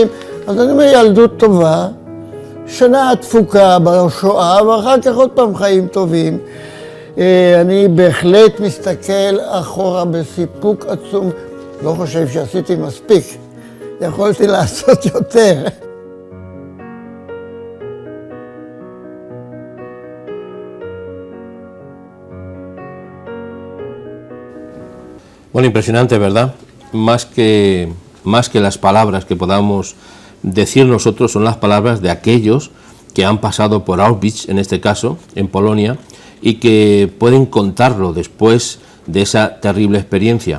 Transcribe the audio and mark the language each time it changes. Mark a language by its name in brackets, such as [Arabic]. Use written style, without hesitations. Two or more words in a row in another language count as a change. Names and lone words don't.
[Hebrew] אז אני אומר, ילדות טובה, שנה תפוקה בשואה, ואחר כך עוד פעם חיים טובים. אני בהחלט מסתכל אחורה בסיפוק עצום. לא חושב שעשיתי מספיק. יכולתי לעשות יותר. [Spanish] Bueno, impresionante, ¿verdad? Más que las palabras que podamos decir nosotros, son las palabras de aquellos que han pasado por Auschwitz, en este caso, en Polonia, y que pueden contarlo después de esa terrible experiencia.